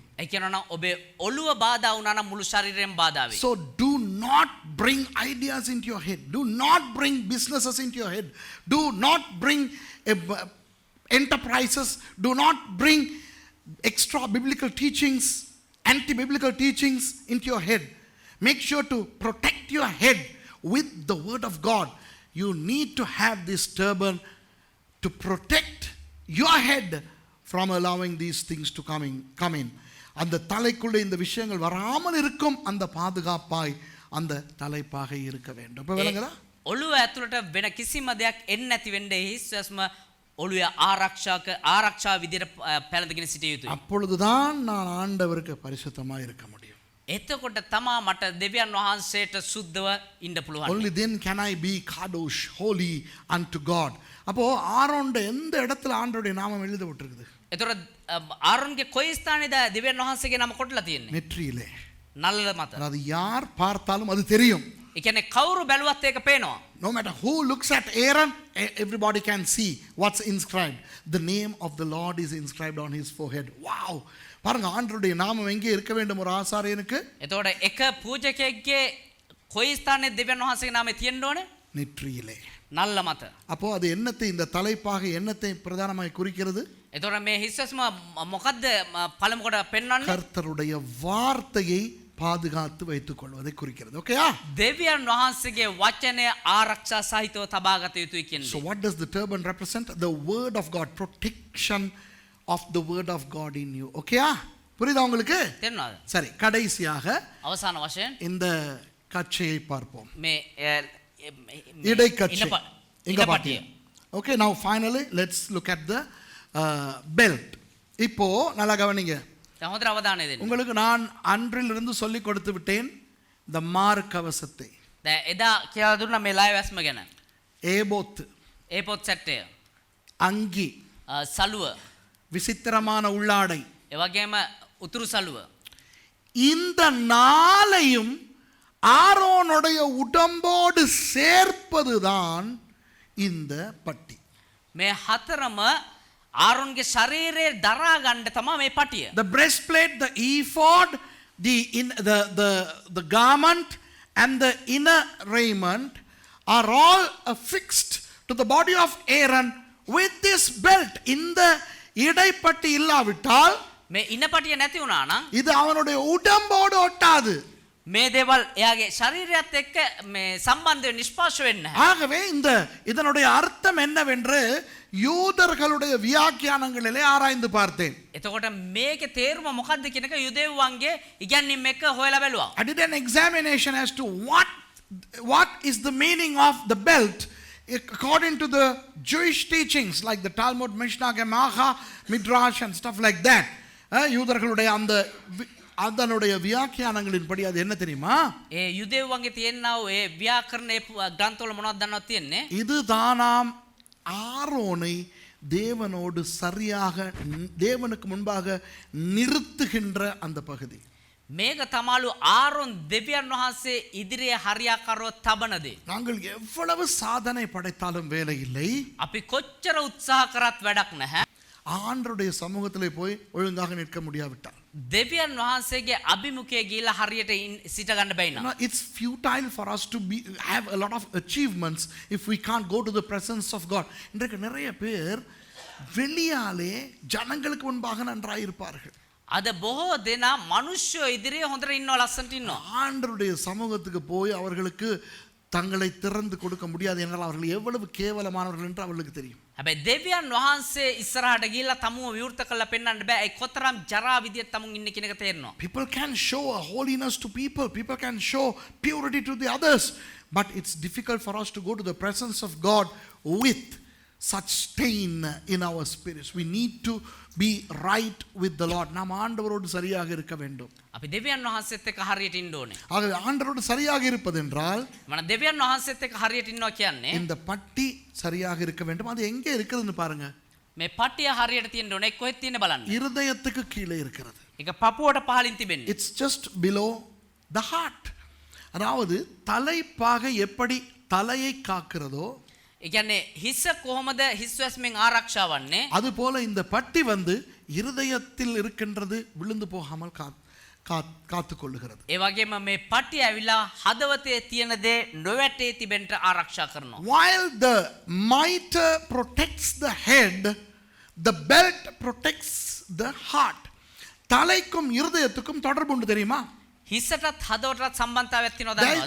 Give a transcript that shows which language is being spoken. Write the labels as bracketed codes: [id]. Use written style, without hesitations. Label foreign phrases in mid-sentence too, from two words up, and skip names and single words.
[si] ඒ කියනවා නම් ඔබේ ඔළුව බාධා වුණා නම් මුළු ශරීරයම බාධා වෙයි. [en] So do not bring ideas into your head. Do not bring businesses into your head. Do not bring enterprises. Do not bring extra biblical teachings, anti-biblical teachings into your head. Make sure to protect your head with the word of God. You need to have this turban to protect your head from allowing these things to come in. [ta] அந்த தலைக்குள்ளே இந்த விஷயங்கள் வராமல் இருக்கும் அந்த பாதுகாப்பாய் அந்த தலைப்பாக இருக்க வேண்டும். இப்ப விளங்குதா? [si] ඔළුව ඇතුළට වෙන කිසිම දෙයක් එන්නේ නැති වෙන්නේ හිස්වස්ම ඔළුවේ ආරක්ෂා විදියට පැලඳගෙන සිටිය යුතුයි. [ta] அப்பொழுதுதான் நான் ஆண்டவருக்கு பரிசுத்தமாக இருக்க முடியும். [si] එතකොට තමා මට දෙවියන් වහන්සේට සුද්ධව ඉන්න පුළුවන්. [en] Only then can I be kadosh, holy unto God. [ta] அப்போ ஆரோன்ட எந்த இடத்துல ஆண்டவருடைய நாமம் எழுதப்பட்டிருக்குது? [si] එතකොට ආරොන්ගේ කොයි ස්ථානේද දෙවියන් වහන්සේගේ නම කොටලා තියෙන්නේ? [ta] நெற்றியிலே. [si] නල්ල මත. [ta] அது யார் பார்த்தாலும் அது தெரியும். [si] ඒ කියන්නේ කවුරු බැලුවත් ඒක පේනවා. [en] No matter who looks at Aaron, everybody can see what's inscribed. The name of the Lord is inscribed on his forehead. Wow! [ta] பாருங்க ஆண்டவருடைய நாமம் எங்கே இருக்க வேண்டும் ஒரு ஆசாரியனுக்கு? [si] එතකොට එක පූජකයෙක්ගේ කොයි ස්ථානයේ දෙවියන් වහන්සේගේ නාමය තියෙන්න ඕනේ? [ta] நெற்றியிலே. [si] නල්ල මත. [ta] அப்போ அது என்னத்தை இந்த தலைப்பாக என்னத்தை பிரதானமாய் குறிக்கிறது? [si] එතකොට මේ හිස්සස්ම මොකද්ද පළමු කොට පෙන්වන්නේ? [ta] கர்த்தருடைய வார்த்தையை பாதுகாத்து வைத்துக் கொள்வதை குறிக்கிறது. ஓகேயா? [si] දෙවියන් වහන්සේගේ වචනය ආරක්ෂා සහිතව තබා ගත යුතුයි කියන්නේ. [en] So what does the turban represent? The word of God, protection of the word of God in you. [ta] ஓகேயா? புரியுதா உங்களுக்கு? [si] තේරුණාද? [ta] சரி, கடைசியாக [si] අවසාන වශයෙන් [ta] இந்த கச்சையை பார்ப்போம். [si] මේ [ta] இடைக்கச்சை. இங்க [si] ඉඩපටිය. [ta] பாத்தீங்க. [en] Okay, now finally let's look at the belt. [ta] இப்போ நல்லா கவனிங்க. [si] දැන් හොඳට අවධානය දෙන්න. [ta] உங்களுக்கு நான் அன்றிலிருந்து சொல்லி கொடுத்து விட்டேன் இந்த மார்க்கவசத்தை. [si] දැන් එදා කියලා දුන්නා මේ ලයිව් ඇස්ම ගැන. [ta] ஏபோத், [si] ඒ පොත් සැට්ටය. [ta] அங்கி, [si] සලුව. [ta] விசித்திரமான உள்ளாடை. [si] ඒ වගේම උතුරු සලුව. [ta] இந்த நாளையும் ஆரோனுடைய உடம்போடு சேர்ப்பதுதான் இந்த பட்டி. [si] මේ හතරම ආරොන්ගේ ශරීරයේ දරා ගන්න තමයි මේ පටිය. [en] The breastplate, the ephod, the garment and the inner raiment are all affixed to the body of Aaron with this belt. [ta] இந்த இடைப்பட்டி இல்லாவிட்டால் [si] මේ ඉන පටිය නැති වුණා නම් [ta] இது அவனுடைய உடம்போடு ஒட்டாது. [si] මේ දේවල් එයාගේ ශරීරයත් එක්ක මේ සම්බන්ධව නිෂ්පාෂ වෙන්නේ නැහැ. [ta] ஆகவே இதனுடைய அர்த்தம் என்னவென்று யூதர்களுடைய வியாக்கியானங்களிலே ஆராய்ந்து பார்த்தேன். [si] එතකොට මේකේ තේරුම මොකක්ද කියන එක යුදෙව්වන්ගේ ඉගැන්වීම් එක්ක හොයලා බැලුවා. [en] I did an examination as to what is the meaning of the belt according to the Jewish teachings like the Talmud, Mishnah, Gemara, Midrash and stuff like that. [ta] யூதர்களுடைய அதனுடைய வியாக்கியானங்களின்படி அது என்ன தெரியுமா? [si] ඒ යුදෙව්වන්ගේ තියෙනා ඒ ව්‍යාකරණ ග්‍රන්ථවල මොනවද දන්නවද තියෙන්නේ? [ta] இதுதானாம் ஆரோனை தேவனோடு சரியாக தேவனுக்கு முன்பாக நிறுத்துகின்ற அந்த பகுதி. [si] මේක තමලු ආරොන් දෙවියන් වහන්සේ ඉදිරියේ හරියාකාරව තබනදී. [ta] நாங்கள் எவ்வளவு சாதனை படைத்தாலும் வேலை இல்லை. [si] අපි කොච්චර උත්සාහ කරත් වැඩක් නැහැ. [ta] ஆண்டவருடைய சமூகத்திலே போய் ஒழுங்காக நிற்க முடியாவிட்டால். [si] දෙවියන් වහන්සේගේ අභිමුඛයේ ගිහිලා හරියට සිට ගන්න බැයි නම්. [en] It's futile for us to have a lot of achievements if we can't go to the presence of God. [ta] இன்றைக்கு நிறைய பேர் வெளியாலே ஜனங்களுக்கு முன்பாக நன்றாய் இருப்பார்கள். [si] අද බොහෝ දෙනා මිනිස්සු ඉදිරියේ හොඳට ඉන්නවා ලස්සනට ඉන්නවා. [ta] ஆண்டவருடைய சமூகத்துக்கு போய் அவர்களுக்கு தங்களை திறந்து கொடுக்க முடியாது என்றால் அவர்கள் எவ்வளவு கேவலமானவர்கள் என்று அவர்களுக்கு தெரியும். [si] හැබැයි දෙවියන් වහන්සේ ඉස්සරහට ගිහිල්ලා තමුව විවෘත කරලා පෙන්වන්න බෑ. ඒ කොතරම් ජරා විදියට තමුන් ඉන්නේ කියන එක තේරෙනවා. [en] People can show a holiness to people. People can show purity to the others. But it's difficult for us to go to the presence of God with such stain in our spirits. We need to be right with the Lord. [ta] நாம் ஆண்டவரோடு சரியாக இருக்க வேண்டும். [si] අපි දෙවියන් වහන්සේත් එක්ක හරියට ඉන්න ඕනේ. [ta] ஆகவே ஆண்டவரோடு சரியாக இருப்பதென்றால் [si] මම දෙවියන් වහන්සේත් එක්ක හරියට ඉන්නවා කියන්නේ [ta] இந்த பட்டி சரியாக இருக்க வேண்டும். அது எங்கே இருக்குதுன்னு பாருங்க. [si] මේ පටිය හරියට තියෙන්න ඕනේ. කොහෙද තියෙන්නේ බලන්න. [ta] இருதயத்துக்கு கீழே இருக்கிறது. [si] ඒක පපුවට පහලින් තිබෙන්නේ. [en] It's just below the heart. [ta] அதாவது தலைப்பாக எப்படி தலையை காக்கிறதோ [si] ඒ කියන්නේ හිස කොහොමද හිස්වැස්මෙන් ආරක්ෂා වන්නේ? [ta] அது போல இந்த பட்டி இருதயத்தில் இருக்கின்றது விழுந்து போகாமல் காத்துக் கொள்ளுகிறது. [si] ඒ වගේම මේ පටිය ඇවිලා හදවතේ තියෙන දේ නොවැටේ තිබෙන්න ආරක්ෂා කරනවා. [en] While the mitre protects the head, the belt protects the heart. [ta] தலைக்கும் இருதயத்துக்கும் தொடர்பு உண்டு தெரியுமா? [si] හිසටත් හදවතටත් සම්බන්ධතාවයක් තියෙනවා දන්නවද?